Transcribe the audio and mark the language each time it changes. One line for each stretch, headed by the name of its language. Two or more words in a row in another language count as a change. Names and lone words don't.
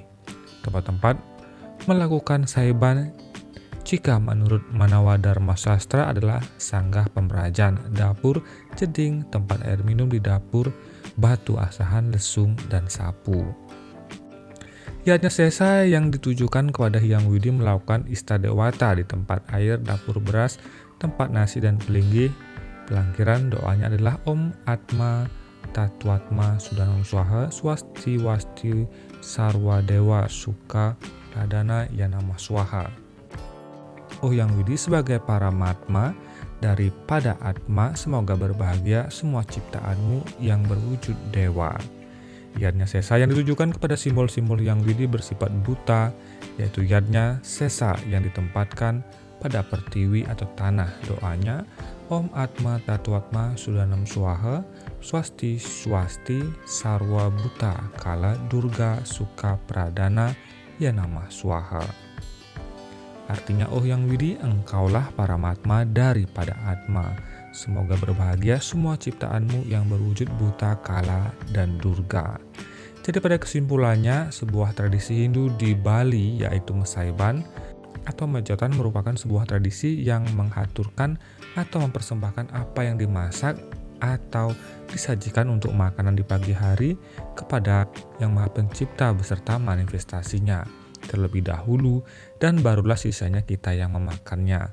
Indonesian: Tempat-tempat melakukan saiban jika menurut Manawa Dharma Sastra adalah sanggah pemerajan, dapur, jeding, tempat air minum di dapur, batu asahan, lesung, dan sapu. Yadnya sesa yang ditujukan kepada Hyang Widi melakukan istadewata di tempat air, dapur beras, tempat nasi dan pelinggih. Pelangkiran doanya adalah
Sanskrit: Om Atma Tatwatma Sudanam Swaha Swasti Wasti Sarwa Dewa Suka Pradana Yanama Swaha.
Indonesian: Oh Hyang Widi sebagai paramatma daripada Atma, semoga berbahagia semua ciptaanmu yang berwujud dewa. Yadnya sesa yang ditujukan kepada simbol-simbol Hyang Widi bersifat buta, yaitu yadnya sesa yang ditempatkan pada pertiwi atau tanah.
Sanskrit: Doanya Om Atma Tatwatma Sudanam Swaha Swasti Swasti Sarwa Buta Kala Durga Suka Pradana Yanama Swaha.
Indonesian: Artinya, oh Hyang Widi, engkaulah paramatma daripada Atma. Semoga berbahagia semua ciptaanmu yang berwujud buta, kala, dan durga. Jadi pada kesimpulannya, sebuah tradisi Hindu di Bali yaitu Mesaiban atau mejotan merupakan sebuah tradisi yang mengaturkan atau mempersembahkan apa yang dimasak atau disajikan untuk makanan di pagi hari kepada Yang Maha Pencipta beserta manifestasinya terlebih dahulu, dan barulah sisanya kita yang memakannya.